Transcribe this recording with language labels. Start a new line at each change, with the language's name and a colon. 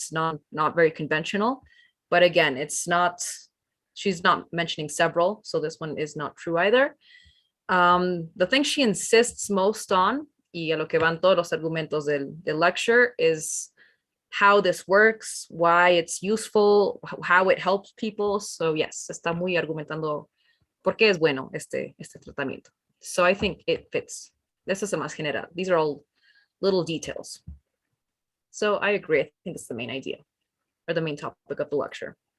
English: It's not very conventional, but again, she's not mentioning several, so this one is not true either. The thing she insists most on,
Spanish: y a lo que van todos los argumentos del lecture,
English: is how this works, why it's useful, how it helps people. So yes,
Spanish: está muy argumentando por qué es bueno este tratamiento.
English: So I think it fits. This is a
Spanish: más general.
English: These are all little details. So I agree. I think it's the main idea or the main topic of the lecture.